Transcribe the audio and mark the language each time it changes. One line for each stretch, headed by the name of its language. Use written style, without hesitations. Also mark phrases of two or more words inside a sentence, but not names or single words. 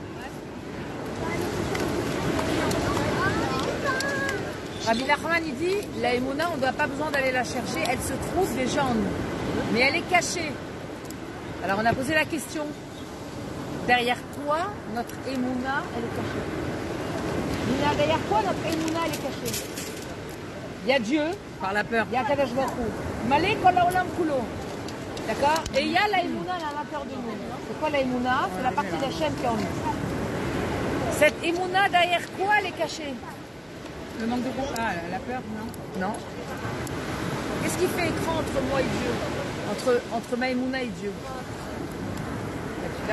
French: Rabbi Nachman, il dit, la Emouna, on n'a pas besoin d'aller la chercher, elle se trouve déjà en nous. Mais elle est cachée. Alors on a posé la question. Derrière toi, notre Emouna, elle est cachée. Nina, derrière toi, notre Emouna, elle est cachée. Il y a Dieu, par la peur. Il y a
Hebrew: קדוש ברוך הוא. מלא כל העולם כולו.
French: D'accord? Et il y a la Emouna à l'intérieur de nous. C'est quoi la Emouna? C'est la partie d'Hachem qui est en nous. Cette Emouna, derrière quoi elle est cachée? Le manque de confiance. Ah, la peur, non? Non. Qu'est-ce qui fait écran entre moi et Dieu? Entre ma Emouna et Dieu? Là?